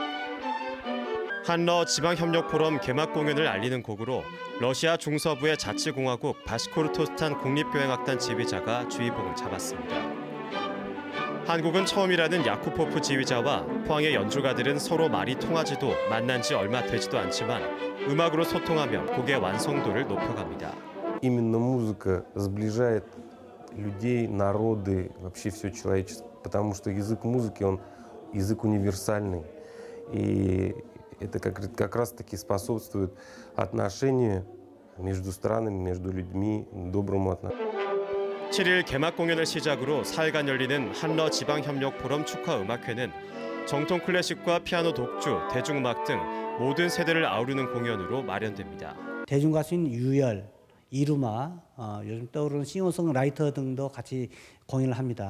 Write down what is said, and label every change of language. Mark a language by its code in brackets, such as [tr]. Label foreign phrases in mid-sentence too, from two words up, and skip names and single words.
[ko] 한러 지방협력포럼 개막 공연을 알리는 곡으로 러시아 중서부의 자치공화국 바시코르토스탄 국립교향악단 지휘자가 주의봉을 잡았습니다. 한국은 처음이라는 야쿠포프 지휘자와 포항의 연주가들은 서로 말이 통하지도 만난 지 얼마 되지도 않지만 음악으로 소통하며 곡의 완성도를 높여갑니다. [ru] Именно музыка сближает людей, народы, вообще все человечество, потому что язык музыки, он язык универсальный. И это как раз-таки способствует отношению между странами, между людьми, доброму отношению. [ko] 7일 개막 공연을 시작으로 4일간 열리는 한러 지방협력 포럼 축하 음악회는 정통 클래식과 피아노 독주, 대중음악 등 모든 세대를 아우르는 공연으로 마련됩니다. 대중가수인 유열, 이루마, 요즘 떠오르는 싱어송라이터 등도 같이 공연을 합니다.